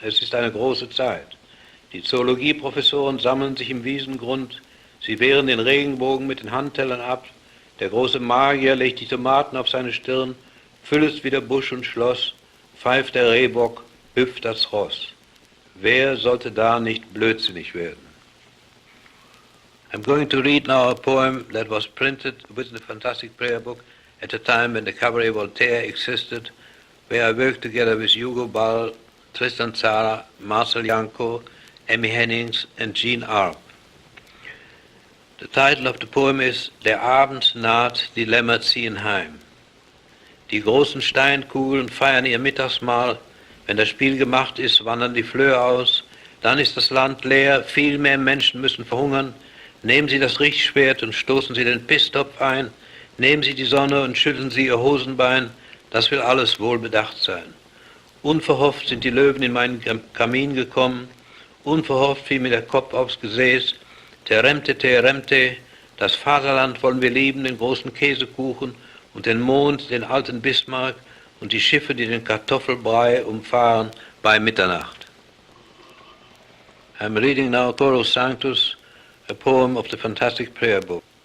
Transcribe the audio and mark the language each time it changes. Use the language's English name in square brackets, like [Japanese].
[German] Es ist eine große Zeit. Die Zoologieprofessoren sammeln sich im Wiesengrund. Sie wehren den Regenbogen mit den Handtellern ab. Der große Magier legt die Tomaten auf seine Stirn, füllet wieder Busch und Schloss, pfeift der Rehbock, hüpft das Ross. Wer sollte da nicht blödsinnig werden? [English] I'm going to read now a poem that was printed with the Fantastic Prayer Book at a time when the Cabaret Voltaire existed, where I worked together with Hugo Ball, Tristan Tzara, Marcel Janko, Emmy Hennings and Jean Arp. The title of the poem is [German] Der Abend naht, die Lämmer ziehen heim. Die großen Steinkugeln feiern ihr Mittagsmahl. Wenn das Spiel gemacht ist, wandern die Flöhe aus. Dann ist das Land leer, viel mehr Menschen müssen verhungern. Nehmen Sie das Richtschwert und stoßen Sie den Pisstopf ein. Nehmen Sie die Sonne und schütteln Sie Ihr Hosenbein. Das will alles wohl bedacht sein. Unverhofft sind die Löwen in meinen Kamin gekommen. Unverhofft fiel mir der Kopf aufs Gesäß. Teremte, das Vaterland wollen wir lieben, den großen Käsekuchen und den Mond, den alten Bismarck und die Schiffe, die den Kartoffelbrei umfahren bei Mitternacht. [English] I'm reading now Chorus Sanctus, a poem of the Fantastic Prayer Book.